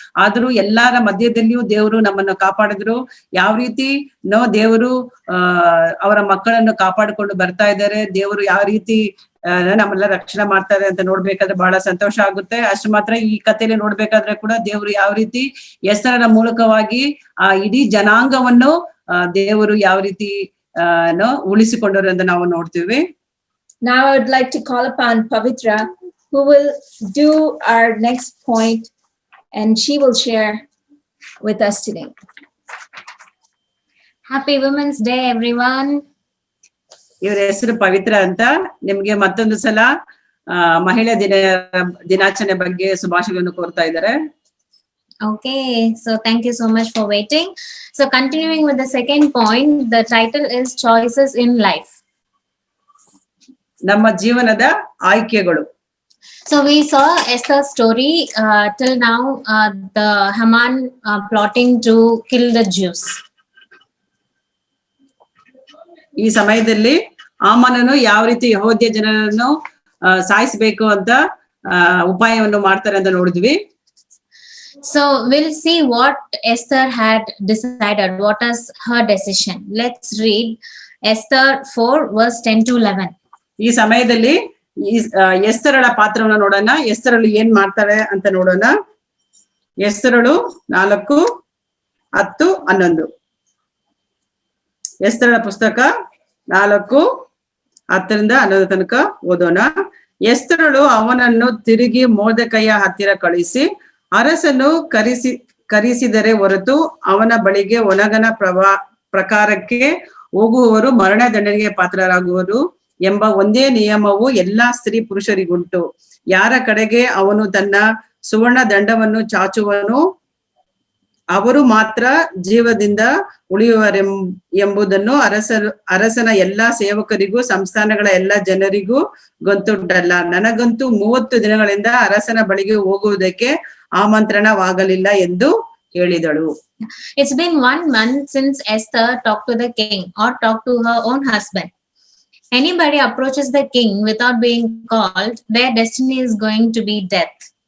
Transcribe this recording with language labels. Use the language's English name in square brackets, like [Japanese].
[Kannada] ಆದ್ರೂ ಎಲ್ಲರ ಮಧ್ಯದಲ್ಲಿಯೂ ದೇವರು ನಮ್ಮನ್ನು ಕಾಪಾಡಿದ್ರು. ಯಾವ ರೀತಿ ದೇವರು ಅವರ ಮಕ್ಕಳನ್ನು ಕಾಪಾಡಿಕೊಂಡು ಬರ್ತಾ ಇದ್ದಾರೆ, ದೇವರು ಯಾವ ರೀತಿ ನಮ್ಮೆಲ್ಲ ರಕ್ಷಣೆ ಮಾಡ್ತಾರೆ ಅಂತ ನೋಡ್ಬೇಕಾದ್ರೆ ಬಹಳ ಸಂತೋಷ ಆಗುತ್ತೆ. ಅಷ್ಟು ಮಾತ್ರ ಈ ಕಥೆಯಲ್ಲಿ ನೋಡ್ಬೇಕಾದ್ರೆ ಕೂಡ ದೇವರು ಯಾವ ರೀತಿ ಎಸ್ತರನ ಮೂಲಕವಾಗಿ ಆ ಇಡೀ ಜನಾಂಗವನ್ನು ದೇವರು ಯಾವ ರೀತಿ ಉಳಿಸಿಕೊಂಡರು ಅಂತ ನಾವು ನೋಡ್ತೀವಿ. [English] Now I would like to call upon Pavitra, who will do our next point, and she will share with us today. Happy Women's Day, everyone. [Kannada] ಇವರ ಹೆಸರು ಪವಿತ್ರ ಅಂತ. ನಿಮ್ಗೆ ಮತ್ತೊಂದು ಸಲ ಮಹಿಳಾ ದಿನಾಚರಣೆ ಬಗ್ಗೆ ಶುಭಾಶಯಗಳನ್ನು ಕೋರ್ತಾ ಇದ್ದಾರೆ. [English] Okay, so thank you so much for waiting. So continuing with the second point, the title is Choices in Life. [Kannada] ನಮ್ಮ ಜೀವನದ ಆಯ್ಕೆಗಳು. [English] So we saw Esther's story till now, the Haman plotting to kill the Jews. [Kannada] ಈ ಸಮಯದಲ್ಲಿ ಆಮನನು ಯಾವ ರೀತಿ ಯೆಹೂದ್ಯ ಜನರನ್ನು ಸಾಯಿಸಬೇಕು ಅಂತ ಉಪಾಯವನ್ನು ಮಾಡ್ತಾರೆ ಅಂತ ನೋಡಿದ್ವಿ. [English] So we'll see what Esther had decided. What is her decision? Let's read Esther 4 verse 10 to 11. [Kannada] ಈ ಸಮಯದಲ್ಲಿ ಎಸ್ತರಳ ಪಾತ್ರವನ್ನ ನೋಡೋಣ. ಎಸ್ತರಳು ಏನ್ ಮಾಡ್ತಾಳೆ ಅಂತ ನೋಡೋಣ. ಎಸ್ತರಳು 4, 10, 11. ಎಸ್ತರಳ ಪುಸ್ತಕ 4, 10ರಿಂದ 11 ತನಕ ಓದೋಣ. ಎಸ್ತರಳು ಅವನನ್ನು ತಿರುಗಿ ಮೊರ್ದೆಕೈಯ ಹತ್ತಿರ ಕಳಿಸಿ, ಅರಸನು ಕರೆಸಿದರೆ ಹೊರತು ಅವನ ಬಳಿಗೆ ಒಣಗನ ಪ್ರಕಾರಕ್ಕೆ ಹೋಗುವವರು ಮರಣದಂಡನೆಗೆ ಪಾತ್ರರಾಗುವರು ಎಂಬ ಒಂದೇ ನಿಯಮವು ಎಲ್ಲಾ ಸ್ತ್ರೀ ಪುರುಷರಿಗುಂಟು. ಯಾರ ಕಡೆಗೆ ಅವನು ತನ್ನ ಸುವರ್ಣ ದಂಡವನ್ನು ಚಾಚುವನು ಅವರು ಮಾತ್ರ ಜೀವದಿಂದ ಉಳಿಯುವರೆಂಬುದನ್ನು ಅರಸನ ಎಲ್ಲಾ ಸೇವಕರಿಗೂ ಸಂಸ್ಥಾನಗಳ ಎಲ್ಲಾ ಜನರಿಗೂ ಗೊತ್ತುಂಟಲ್ಲ. ನನಗಂತೂ 30 ದಿನಗಳಿಂದ ಅರಸನ ಬಳಿಗೆ ಹೋಗುವುದಕ್ಕೆ ಆಮಂತ್ರಣವಾಗಲಿಲ್ಲ ಎಂದು ಹೇಳಿದಳು. [English] It's been 1 month since Esther talked to the king or talked to her own husband. Anybody approaches the king without being called, their destiny is going to be death.